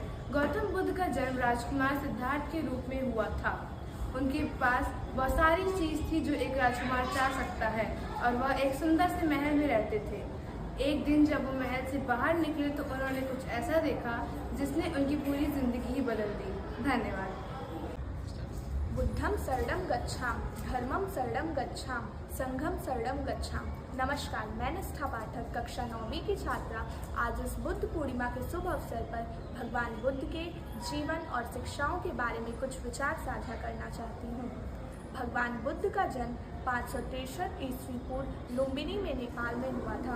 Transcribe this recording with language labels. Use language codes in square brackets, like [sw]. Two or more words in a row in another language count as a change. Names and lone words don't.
[hi] गौतम बुद्ध का जन्म राजकुमार सिद्धार्थ के रूप में हुआ था। उनके पास बहुत सारी चीज़ थी जो एक राजकुमार चाह सकता है और वह एक सुंदर से महल में रहते थे। एक दिन जब वो महल से बाहर निकले तो उन्होंने कुछ ऐसा देखा जिसने उनकी पूरी जिंदगी ही बदल दी। धन्यवाद। [pi] बुद्धं शरणं गच्छामि, धर्मं शरणं गच्छामि, संघं शरणं गच्छामि। [hi] नमस्कार, मैं निष्ठा पाठक कक्षा 9वीं की छात्रा आज इस बुद्ध पूर्णिमा के शुभ अवसर पर भगवान बुद्ध के जीवन और शिक्षाओं के बारे में कुछ विचार साझा करना चाहती हूँ। भगवान बुद्ध का जन्म 563 ईस्वी पूर्व लुम्बिनी में नेपाल में हुआ था।